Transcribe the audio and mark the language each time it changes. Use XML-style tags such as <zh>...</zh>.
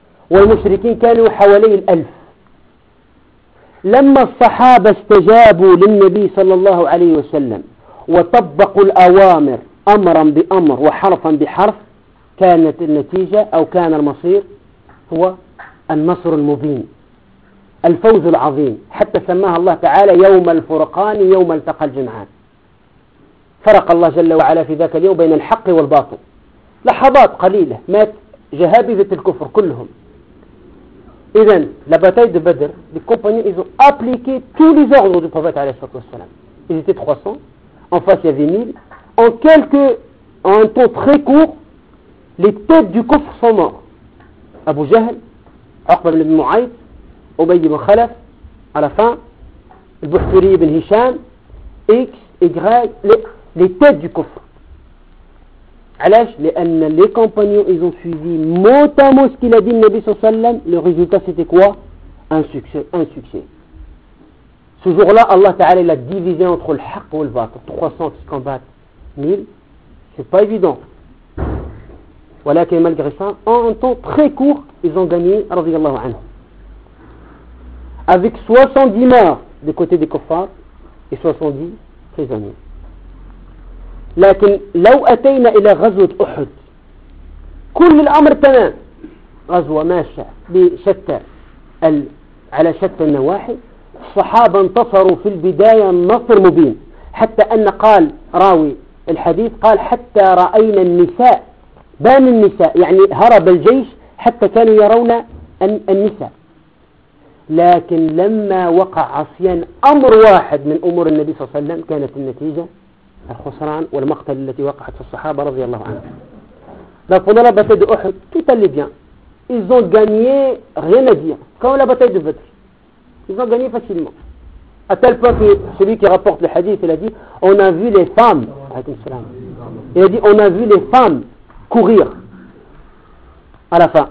<ar>والمشركين كانوا حوالي الألف. لما الصحابة استجابوا للنبي صلى الله عليه وسلم وطبقوا الأوامر أمرا بأمر وحرفا بحرف كانت النتيجة أو كان المصير هو النصر المبين الفوز العظيم. حتى سماها الله تعالى يوم الفرقان يوم التقى الجمعان. فرق الله جل وعلا في ذاك اليوم بين الحق والباطل. لحظات قليلة مات جهابذة الكفر كلهم.</ar> <fr>إذن la bataille de Badr, les compagnons, ils ont appliqué tous les ordres du prophète عليه الصلاة والسلام. Ils étaient 300, en face il y avait 1000. En quelques, en un temps très court, les têtes du kufr sont morts. Abu Jahl, Aqba ibn Mu'ayt, Ubay ibn Khalaf, à la fin, Al-Bukhari ibn Hisham, X, Y, les têtes du kufr.</fr> <ar>علاش؟ لأن</ar> <fr>les compagnons ils ont suivi mot à mot ce qu'il a dit le Nabi sallallahu alayhi wa sallam. Le résultat c'était quoi? Un succès. Ce jour-là, Allah Ta'ala l'a divisé entre le haqq et le batil. 300 qui combattent 1000, c'est pas évident. Voilà que malgré ça, en un temps très court, ils ont gagné, radiyallahu anhu. Avec 70 morts du côté des kuffars et 70 prisonniers.</fr> <ar>لكن لو أتينا إلى غزوة أحد كل الأمر تمام. غزوة ماشى بشتى على شتى النواحي. الصحابة انتصروا في البداية نصر مبين حتى أن قال راوي الحديث قال حتى رأينا النساء بان النساء يعني هرب الجيش حتى كانوا يرون النساء. لكن لما وقع عصيان أمر واحد من أمور النبي صلى الله عليه وسلم كانت النتيجة الخسران والمقتل التي وقعت في الصحابة رضي الله عنهم.</ar> <fr>Donc pendant la bataille de Uhud, tout allait bien. Ils ont gagné, rien à dire. Comme la bataille de Badr. Ils ont gagné facilement. A tel point que celui qui rapporte le hadith, il a dit, on a vu les femmes, alayhi salam. Il a dit, on a vu les femmes courir à la fin.</fr>